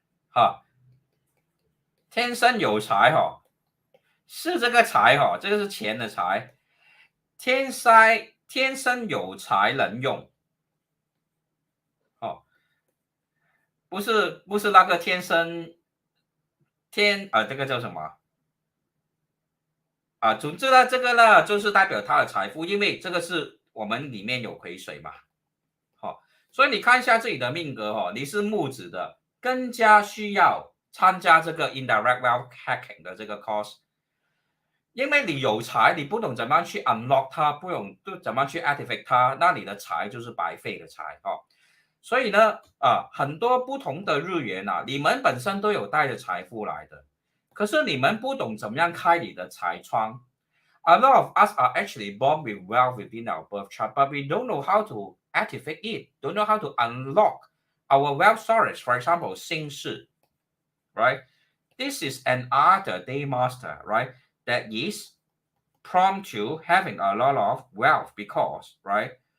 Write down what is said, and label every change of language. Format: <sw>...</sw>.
<zh>哈，天生有财哈，是这个财哈，这个是钱的财，天生有才能用哦，不是那个天生这个叫什么啊？总之呢，这个呢就是代表他的财富，因为这个是我们里面有癸水嘛，好，所以你看一下自己的命格哈，你是木子的，更加需要参加这个</zh> <en>indirect wealth hacking</en> <zh>的这个 course。因为你有财，你不懂怎么样去 unlock 它，不懂怎么样去 activate 它，那你的财就是白费的财哦。所以呢，很多不同的日元啊，你们本身都有带着财富来的，可是你们不懂怎么样开你的财窗。</zh> <en>A lot of us are actually born with wealth within our birth chart, but we don't know how to activate it, don't know how to unlock our wealth storage. For example, 姓氏 right? This is another day master, right? That is prompt to having a lot of wealth because, right?</en>